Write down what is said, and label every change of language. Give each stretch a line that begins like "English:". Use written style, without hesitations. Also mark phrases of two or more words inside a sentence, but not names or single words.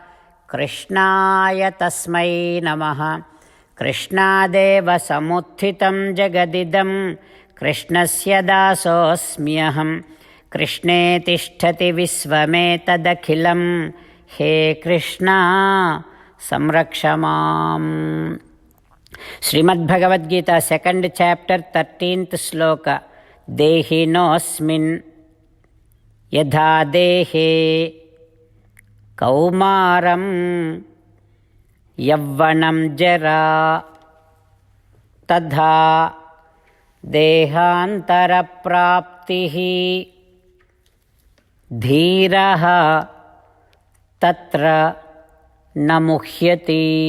Sanskrit: कृष्णाय तस्मै नमः. कृष्णदेव समुत्थितं जगदिदम्. कृष्णस्य दासोऽस्म्यहं कृष्णे तिष्ठति विश्वमेतदखिलं हे कृष्ण संरक्ष माम्.
Telugu: శ్రీమద్భగవద్గీత
English: second chapter
Telugu: 13th శ్లోక. దేహినోऽస్మిన్ యథా దేహే కౌమారం యవ్వనం జరా తథా దేహాంతరప్రాప్తిః ధీరః తత్ర న ముహ్యతి.